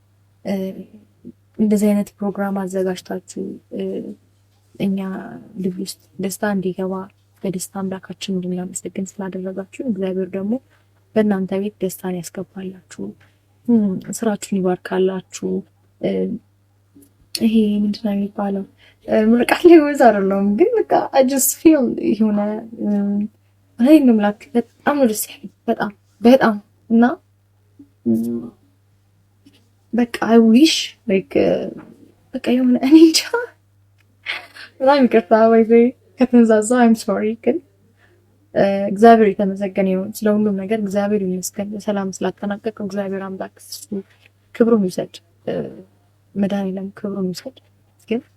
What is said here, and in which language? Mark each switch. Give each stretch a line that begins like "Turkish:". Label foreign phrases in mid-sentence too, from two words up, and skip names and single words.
Amharic: እንደዚህ አይነት ፕሮግራም አዘጋጅታችሁ እኛ ልብ ውስጥ ደስታ እንዲገባ በደስታ አምላካችን እንድናመሰግን ስላደረጋችሁ እግዚአብሔር ደግሞ በእናንተ ቤት ደስታን ያስገባላችሁ፣ ስራችሁን ይባርካላችሁ። ይሄ ምንድን ነው የሚባለው? ምርቃት ላይ ወዝ አይደለም ግን በቃ
English: I just feel
Amharic: የሆነ አይ ነው ምላክ በጣም ነው ደስ ያለኝ በጣም እና በቃ
English: I wish like
Amharic: በቃ የሆነ እኔ እንጃ በጣም ይቅርታ ወይ ከተንዛዛ
English: I'm sorry
Amharic: ግን እግዚአብሔር የተመሰገነ ይሁን ስለሁሉም ነገር እግዚአብሔር ይመስገን በሰላም ስላጠናቀቀው እግዚአብሔር አምላክ ክብሩን ይሰጥ መድኃኒዓለም ክብሩን ይሰጥ ግን